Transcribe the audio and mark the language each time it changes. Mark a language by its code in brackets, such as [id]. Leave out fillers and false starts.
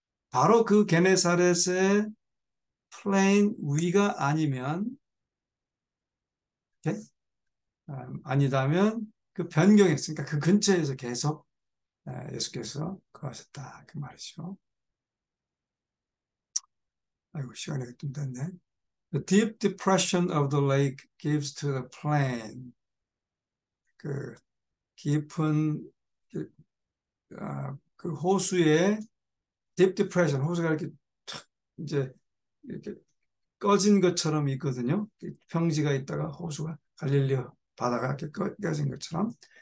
[ko] 바로 그 게네사렛의 플레인 위가 아니면, okay? 아니다면 그 변경했으니까 그 근처에서 계속 예수께서 거하셨다. 그 말이죠. 아이고, 시간이 좀 됐네. [en] The deep depression of the lake gives to the plain. [ko] 그 깊은 그 호수의 deep depression, 호수가 이렇게 탁 이제 이렇게 꺼진 것처럼 있거든요. 평지가 있다가 호수가 갈릴리 바다가 이렇게 꺼진 것처럼.